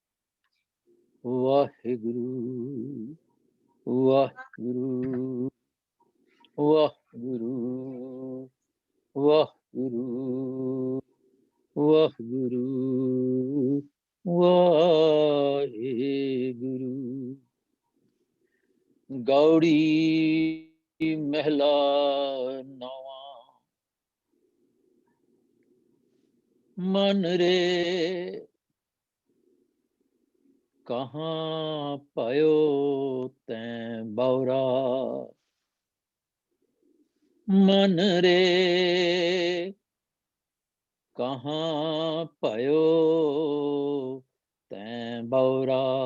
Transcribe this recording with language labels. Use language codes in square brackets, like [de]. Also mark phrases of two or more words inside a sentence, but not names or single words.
[pa] ਵਾਹਿਗੁਰੁ ਵਾਹਿਗੁਰੁ ਵਾਹਿਗੁਰੁ ਵਾਹਿਗੁਰੁ ਵਾਹਿਗੁਰੁ ਵਾਹਿਗੁਰੁ। ਗੌੜੀ ਮਹਲਾ ਨਵਾ। ਮਨ ਰੇ ਕਹਾਂ ਪਾਯੋ ਤੈਂ ਬੌਰਾ, ਮਨ ਰੇ ਕਹਾਂ ਪਾਯੋ ਤੈਂ ਬੌਰਾ।